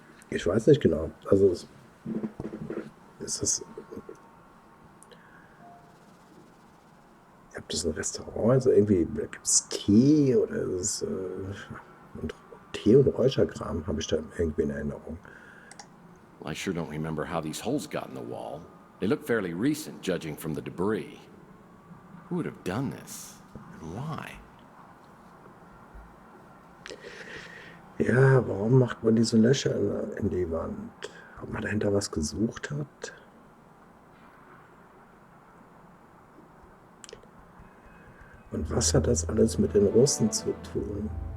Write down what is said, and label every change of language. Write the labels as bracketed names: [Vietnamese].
[German] Ich weiß nicht genau. Also ist es. Ob das ein Restaurant ist, also irgendwie gibt es Tee oder ist es, und Tee und Räucherkram habe ich da irgendwie in Erinnerung. [English] Well, I sure don't remember how these holes got in the wall. They look fairly recent, judging from the debris. Who would have done this? And why? [German] Ja, warum macht man diese Löcher in die Wand? Ob man dahinter was gesucht hat? Und was hat das alles mit den Russen zu tun?